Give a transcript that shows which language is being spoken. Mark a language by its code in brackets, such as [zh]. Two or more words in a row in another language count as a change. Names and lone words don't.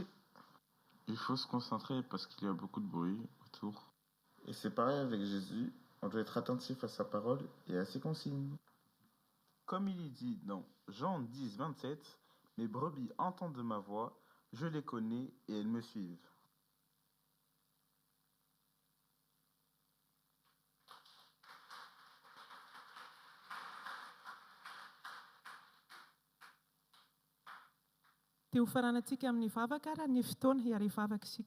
[fr] Il faut se concentrer parce qu'il y a beaucoup de bruit autour. Et c'est pareil avec Jésus, on doit être attentif à sa parole et à ses consignes. Comme il est dit dans Jean 10, 27, « Mes brebis entendent ma voix, je les connais et elles me suivent. » [mg] Dia ho faranantsika amin'ny vavaka raha ny fotoana hiary vavaka isika.